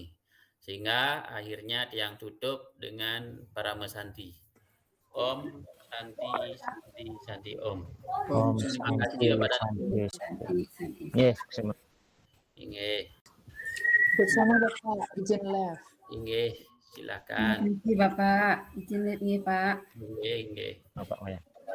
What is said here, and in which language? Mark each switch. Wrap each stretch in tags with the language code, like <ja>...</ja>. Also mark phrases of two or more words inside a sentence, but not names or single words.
<id>Sehingga akhirnya tiang tutup dengan para mesanti.</id> <sa>Om Santi, Santi, Santi Om. Om</sa> <id>Terima kasih Santi, Bapak dan Ibu. Santi. Yes, Inggih. Bersama Bapak, izin live. Inggih, silakan. Terima kasih Bapak, izin live Pak. Inggih, inggih. Bapak ya.</id>